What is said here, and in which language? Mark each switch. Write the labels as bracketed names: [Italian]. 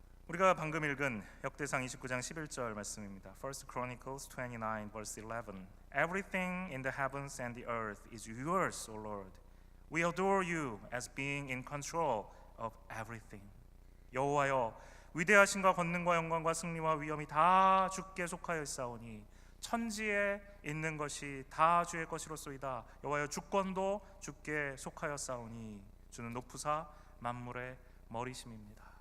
[Korean] 우리가 방금 읽은 역대상 29장 11절 말씀입니다. [English] 1 Chronicles 29 verse 11. Everything in the heavens and the earth is yours, O Lord. We adore you as being in control of everything. [Korean] 여호와여, 위대하신과 권능과 영광과 승리와 위엄이 다 주께 속하여 있사오니 천지에 있는 것이 다 주의 것이로소이다. 여호와여, 주권도 주께 속하였사오니 주는 높으사 만물의 머리심입니다.